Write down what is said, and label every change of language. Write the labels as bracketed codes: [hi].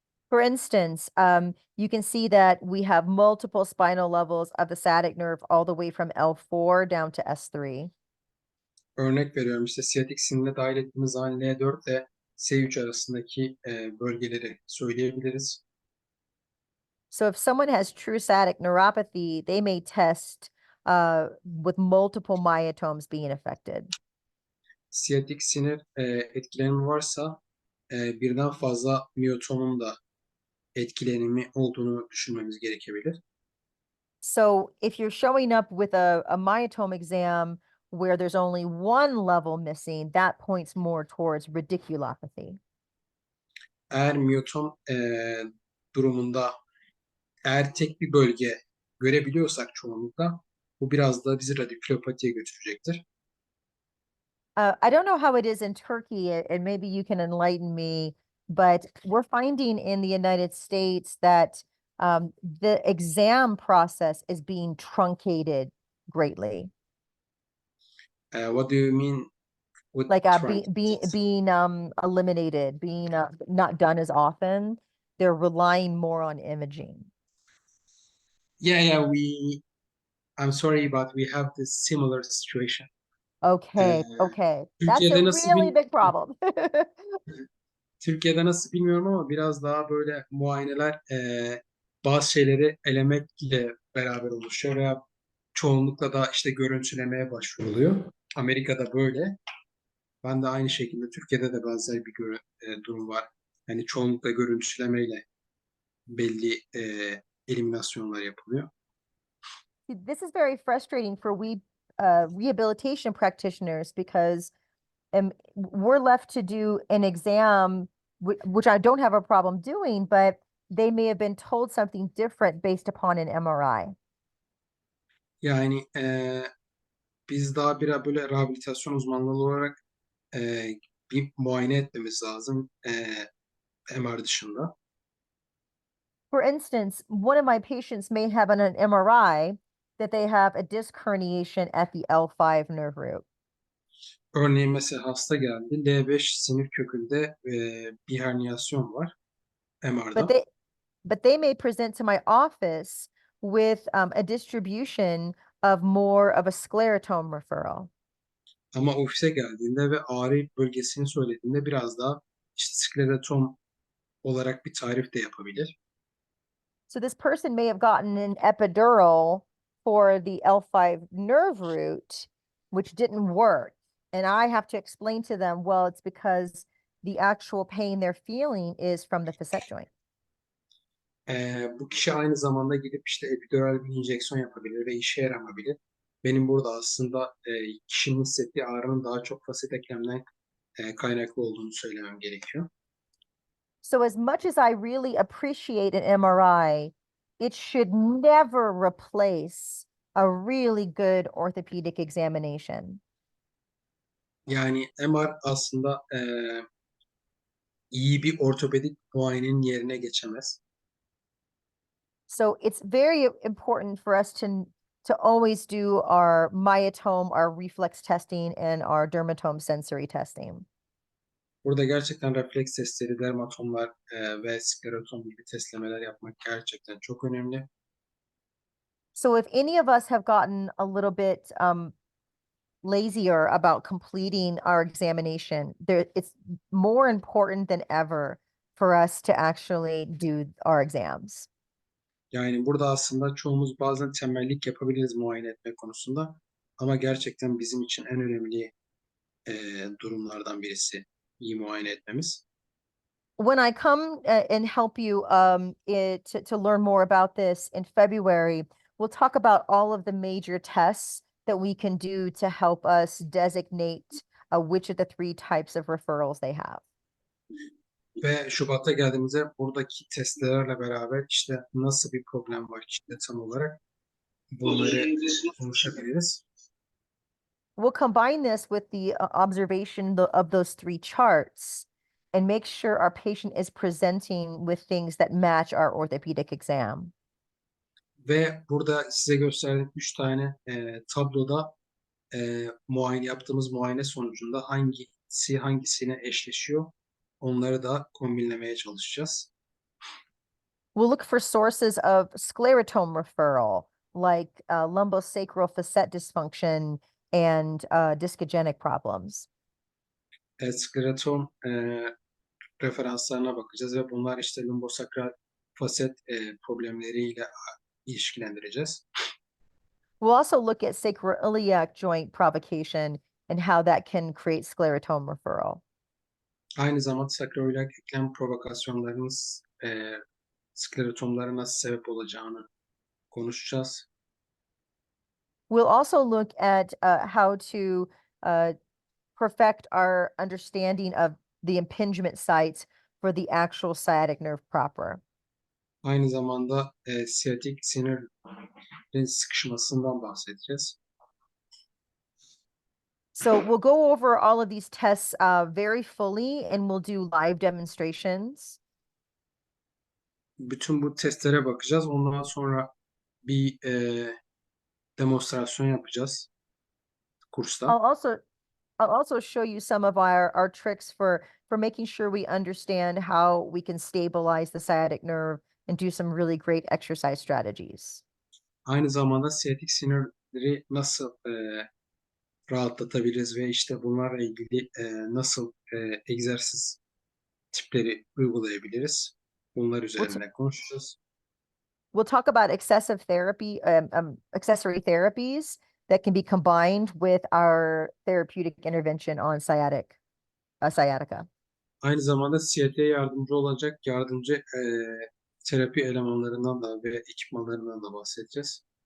[en] For instance, you can see that we have multiple spinal levels of the sciatic nerve all the way from L4 down to S3. [tr] Örnek veriyorum işte siyatik sinirine dahil ettiğimiz zaman L4 ile S3 arasındaki bölgeleri söyleyebiliriz. [en] So if someone has true sciatic neuropathy, they may test with multiple myotomes being affected. [tr] Siyatik sinir etkilenimi varsa birden fazla miyotomun da etkilenimi olduğunu düşünmemiz gerekebilir. [en] So if you're showing up with a myotome exam where there's only one level missing, that points more towards radiculopathy. [tr] Eğer miyotom durumunda eğer tek bir bölge görebiliyorsak çoğunlukla bu biraz da bizi radikulopatiye götürecektir. [en] I don't know how it is in Turkey, and maybe you can enlighten me, but we're finding in the United States that the exam process is being truncated greatly. What do you mean with Like trunk? being eliminated, being not done as often. They're relying more on imaging. Yeah, I'm sorry but we have this similar situation. Okay, Ee, okay. That's a [tr] Türkiye'de nasıl [en] really big problem. [tr] Türkiye'de nasıl bilmiyorum ama biraz daha böyle muayeneler bazı şeyleri elemekle beraber oluşuyor veya çoğunlukla da işte görüntülemeye başvuruluyor. Amerika'da böyle. Ben de aynı şekilde Türkiye'de de benzer bir durum var. Yani çoğunlukla görüntülemeyle belli eliminasyonlar yapılıyor. [en] This is very frustrating for we rehabilitation practitioners because we're left to do an exam, which I don't have a problem doing, but they may have been told something different based upon an MRI. [tr] Yani biz daha bir böyle rehabilitasyon uzmanlığı olarak bir muayene etmemiz lazım MR dışında. [en] For instance, one of my patients may have on an MRI that they have a disc herniation at the L5 nerve root. [tr] Örneğin mesela hasta geldi. L5 sinir kökünde bir herniyasyon var [en] But [tr] MR'da. [en] they may present to my office with a distribution of more of a sclerotome referral. [tr] Ama ofise geldiğinde ve ağrı bölgesini söylediğinde biraz daha işte sklerotom olarak bir tarif de yapabilir. [en] So this person may have gotten an epidural for the L5 nerve root, which didn't work. And I have to explain to them, well, it's because the actual pain they're feeling is from the facet joint. [tr] Bu kişi aynı zamanda gidip işte epidural bir enjeksiyon yapabilir ve işe yaramayabilir. Benim burada aslında kişinin hissettiği ağrının daha çok faset eklemden kaynaklı olduğunu söylemem gerekiyor. [en] So as much as I really appreciate an MRI, it should never replace a really good orthopedic examination. [tr] Yani MR aslında iyi bir ortopedik muayenenin yerine geçemez. [en] So it's very important for us to always do our myotome, our reflex testing, and our dermatome sensory testing. [tr] Burada gerçekten refleks testleri, dermatomlar ve sklerotom gibi testlemeler yapmak gerçekten çok önemli. [en] So if any of us have gotten a little bit lazier about completing our examination, it's more important than ever for us to actually do our exams. [tr] Yani burada aslında çoğumuz bazen tembellik yapabiliriz muayene etme konusunda. Ama gerçekten bizim için en önemli durumlardan birisi iyi muayene etmemiz. [en] When I come and help you to learn more about this in February, we'll talk about all of the major tests that we can do to help us designate which of the 3 types of referrals they have. [tr] Ve Şubat'a geldiğimizde buradaki testlerle beraber işte nasıl bir problem var kişide tam olarak bunları konuşabiliriz. [en] We'll combine this with the observation of those 3 charts and make sure our patient is presenting with things that match our orthopedic exam. [tr] Ve burada size gösterdiğim 3 tane tabloda yaptığımız muayene sonucunda hangisi hangisine eşleşiyor onları da kombinlemeye çalışacağız. [en] We'll look for sources of sclerotome referral, like lumbosacral facet dysfunction and discogenic problems. [tr] Sklerotom referanslarına bakacağız ve bunlar işte lumbosakral faset problemleriyle ilişkilendireceğiz. [en] We'll also look at sacroiliac joint provocation and how that can create sclerotome referral. [tr] Aynı zamanda sakroiliak eklem provokasyonlarının sklerotomlara nasıl sebep olacağını konuşacağız. [en] We'll also look at how to perfect our understanding of the impingement sites for the actual sciatic nerve proper. [tr] Aynı zamanda siyatik sinirin sıkışmasından bahsedeceğiz. [en] So we'll go over all of these tests very fully, and we'll do live demonstrations. [tr] Bütün bu testlere bakacağız. Ondan sonra bir demonstrasyon yapacağız kursta. [en] I'll also show you some of our tricks for making sure we understand how we can stabilize the sciatic nerve and do some really great exercise strategies. [tr] Aynı zamanda siyatik sinirleri nasıl rahatlatabiliriz ve işte bunlarla ilgili nasıl egzersiz tipleri uygulayabiliriz. Bunlar üzerine konuşacağız. [en] We'll talk about excessive therapy, accessory therapies that can be combined with our therapeutic intervention on sciatica. [tr] Aynı zamanda siyatiğe yardımcı olacak yardımcı terapi elemanlarından da ve ekipmanlarından da bahsedeceğiz.